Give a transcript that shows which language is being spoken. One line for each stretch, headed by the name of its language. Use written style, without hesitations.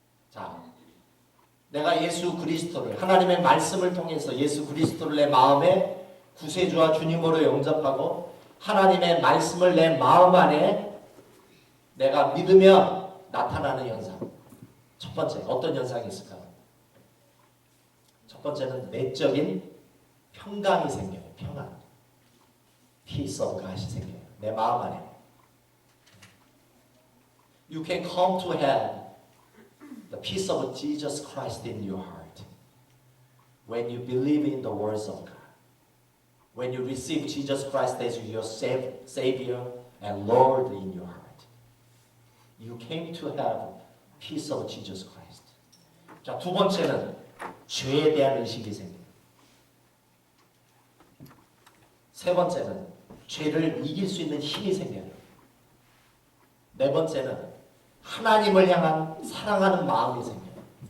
Korean: 자, 내가 예수 그리스도를, 하나님의 말씀을 통해서 예수 그리스도를 내 마음에 구세주와 주님으로 영접하고 하나님의 말씀을 내 마음 안에 내가 믿으며 나타나는 현상. 첫 번째, 어떤 현상이 있을까요? 첫 번째는 내적인 평강이 생겨요. 평안.
English: Peace of God
Korean: 이 생겨요. 내 마음 안에.
English: You can come to have the peace of Jesus Christ in your heart when you believe in the words of God. When you receive Jesus Christ as your Savior and Lord in your heart. You came to have peace of Jesus Christ.
Korean: 자, 두 번째는 죄에 대한 의식이 생겨요. 세 번째는 죄를 이길 수 있는 힘이 생겨요. 네 번째는 하나님을 향한 사랑하는 마음이 생겨요.